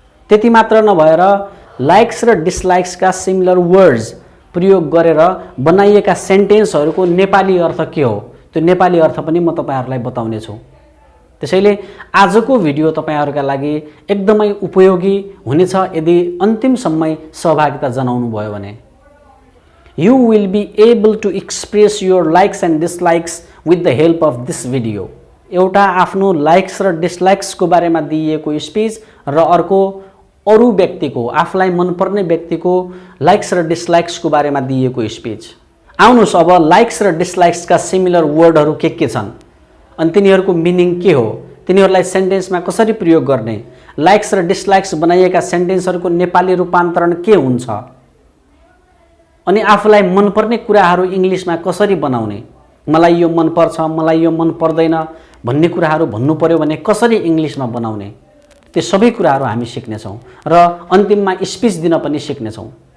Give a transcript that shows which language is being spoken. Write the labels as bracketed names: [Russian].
[Nepali] त्यति मात्र नभएर लाइक्स र डिसलाइक्सका सिमिलर वर्ड्स प्रयोग गरेर बनाइएका सेन्टेन्सहरूको नेपाली अर्थ के हो त्यो नेपाली अर्थ पनि म तपाईहरुलाई बताउने छु। त्यसैले आजको भिडियो तपाईहरुका लागि एकदमै उपयोगी हुनेछ यदि अन्तिमसम्म सहभागिता जनाउनु भयो भने। [English] You will be able to express your likes and dislikes with the help of this video. [Nepali] एउटा आफ्नो लाइक्स र डिसलाइक्स को बारेमा दिइएको स्पीच र अर्को अरु व्यक्तिको आफुलाई मनपर्ने व्यक्तिको लाइक्स र डिसलाइक्स को बारेमा दिइएको स्पीच। आउनुस् अब लाइक्स र डिसलाइक्स का सिमिलर वर्डहरु के छन् अनि तिनीहरूको मिनिङ के हो, तिनीहरूलाई सेन्टेन्समा कसरी प्रयोग गर्ने, लाइक्स र डिसलाइक्स बनाइएका सेन्टेन्सहरूको नेपाली रूपान्तरण के हुन्छ अनि आफुलाई मनपर्ने कुराहरू इंग्लिशमा कसरी बनाउने, मलाई यो मन पर्छ मलाई यो मन पर्दैन भन्ने कुराहरू भन्नु पर्यो भने कसरी इंग्लिशमा बनाउने, त्यो सबै कुराहरू हामी सिक्ने छौं र अन्तिममा स्पीच दिन पनि सिक्ने छौं।